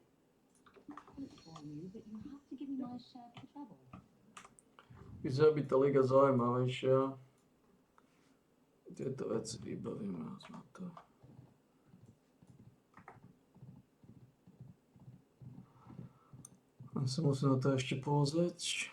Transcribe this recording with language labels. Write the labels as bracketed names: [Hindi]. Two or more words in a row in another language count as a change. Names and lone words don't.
[English] Good for you, but you have to give me my share for the trouble. [Slovak] Vyzerá byť tá liga zaujímavejšia. Tieto veci vybavím raz na to. Ja sa musím na to ešte pozrieť.